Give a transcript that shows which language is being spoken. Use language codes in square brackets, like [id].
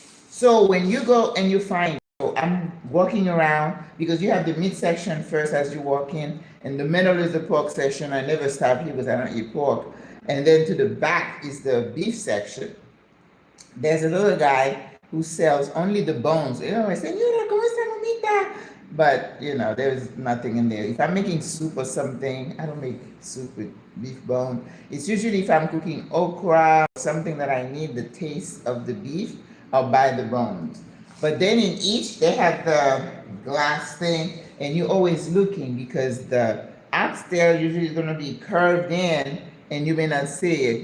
[en] So when you go and you find, so I'm walking around because you have the meat section first as you walk in, and the middle is the pork section. I never stop here because I don't eat pork. And then to the back is the beef section. There's a little guy who sells only the bones. You know, I say, [es] Señora, ¿cómo está mamita? [en] But, you know, there's nothing in there. If I'm making soup or something, I don't make soup with beef bone. It's usually if I'm cooking okra, something that I need the taste of the beef, I'll buy the bones. But then in each, they have the glass thing, and you're always looking because the oxtail usually is going to be curved in, and you may not see it.